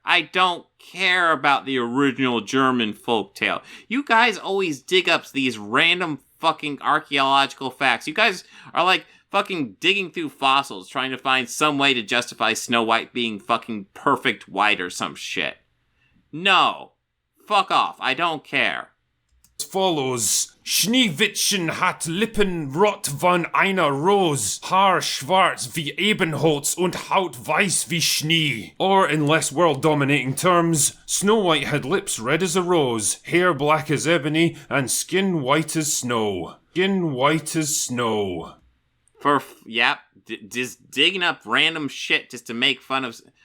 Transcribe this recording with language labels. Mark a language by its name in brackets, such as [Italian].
[English] I don't care about the original German folktale. You guys always dig up these random fucking archaeological facts. You guys are like fucking digging through fossils trying to find some way to justify Snow White being fucking perfect white or some shit. No. Fuck off. I don't care. follows. [German] Schneewittchen hat Lippen rot von einer Rose, Haar schwarz wie Ebenholz und Haut weiß wie Schnee. [English] Or, in less world-dominating terms, Snow White had lips red as a rose, hair black as ebony, and skin white as snow. Skin white as snow. Just digging up random shit just to make fun of...